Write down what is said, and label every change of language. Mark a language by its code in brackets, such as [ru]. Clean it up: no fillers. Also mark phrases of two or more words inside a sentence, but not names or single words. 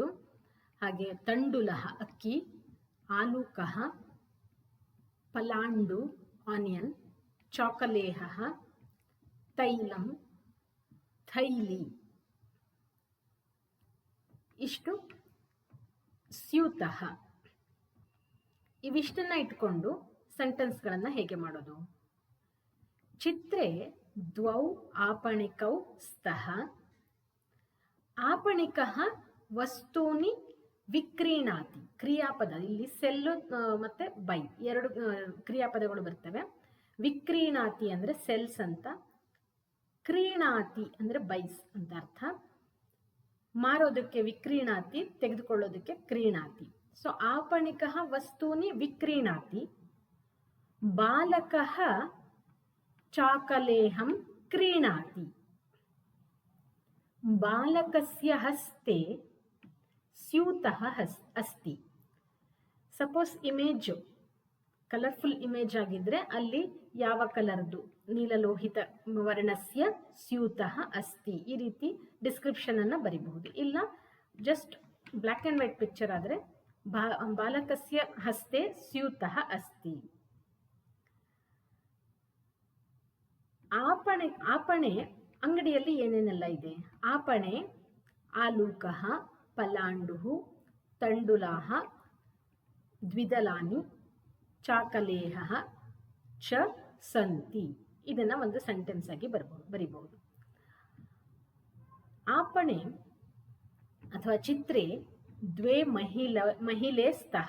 [sa] ಹಾಗೆ ತಂಡುಲಃ ಅಕ್ಕಿ, ಆಲೂಕಃ ಪಲಾಂಡು ಆನಿಯನ್, ಚಾಕಲೇಹಃ ತೈಲಂ ಥೈಲಿ. ಇಷ್ಟು ಸ್ಯೂತಃ. [kn] ಇವಿಷ್ಟನ್ನ ಇಟ್ಕೊಂಡು ಸೆಂಟೆನ್ಸ್ಗಳನ್ನ ಹೇಗೆ ಮಾಡೋದು? [sa] ಚಿತ್ರೇ ದ್ವೌ आपणिकौ ಸ್ತಃ. आपणिकः ವಸ್ತೂನಿ ವಿಕ್ರೀಣಾತಿ. [kn] ಕ್ರಿಯಾಪದ, ಇಲ್ಲಿ ಸೆಲ್ಲು ಮತ್ತೆ ಬೈ ಎರಡು ಕ್ರಿಯಾಪದಗಳು ಬರ್ತವೆ. ವಿಕ್ರೀಣಾತಿ ಅಂದ್ರೆ ಸೆಲ್ಸ್ ಅಂತ, ಕ್ರೀಣಾತಿ ಅಂದ್ರೆ ಬೈಸ್ ಅಂತ ಅರ್ಥ. ಮಾರೋದಕ್ಕೆ ವಿಕ್ರೀಣಾತಿ, ತೆಗೆದುಕೊಳ್ಳೋದಕ್ಕೆ ಕ್ರೀಣಾತಿ. [sa] ಸೊ आपणिकः ವಸ್ತೂನಿ ವಿಕ್ರೀಣಾತಿ. ಬಾಲಕಃ ಚಾಕಲೇಹಂ ಕ್ರೀಣಾತಿ. ಬಾಲಕಸ್ಯ ಹಸ್ತೆ ಸ್ಯೂತಃ ಅಸ್ತಿ. [en] suppose image colourful image [kn] ಆಗಿದ್ರೆ ಅಲ್ಲಿ ಯಾವ ಕಲರ್ದು? [sa] ನೀಲಲೋಹಿತ ವರ್ಣಸ್ಯ ಸ್ಯೂತಃ ಅಸ್ತಿ. [kn] ಈ ರೀತಿ ಡಿಸ್ಕ್ರಿಪ್ಷನ್ ಅನ್ನ ಬರಿಬಹುದು. [en] ಇಲ್ಲ just black and white picture ಆದ್ರೆ [sa] ಬಾಲಕಸ್ಯ ಹಸ್ತೆ ಸ್ಯೂತಃ ಅಸ್ತಿ. [kn] आपणे ಅಂಗಡಿಯಲ್ಲಿ ಏನೇನೆಲ್ಲ ಇದೆ? [sa] आपणे ಆಲೂಕಃ ಪಲಾಂಡುಃ ತಂಡುಲಾಃ ದ್ವಿದಲಾನಿ ಚಾಕಲೇಹಃ ಚ ಸಂತಿ. [kn] ಇದನ್ನ ಒಂದು ಸೆಂಟೆನ್ಸ್ ಆಗಿ ಬರಿಬಹುದು. [sa] आपणे ಅಥವಾ ಚಿತ್ರೇ ದ್ವೇ ಮಹಿಳೆ ಸ್ತಃ.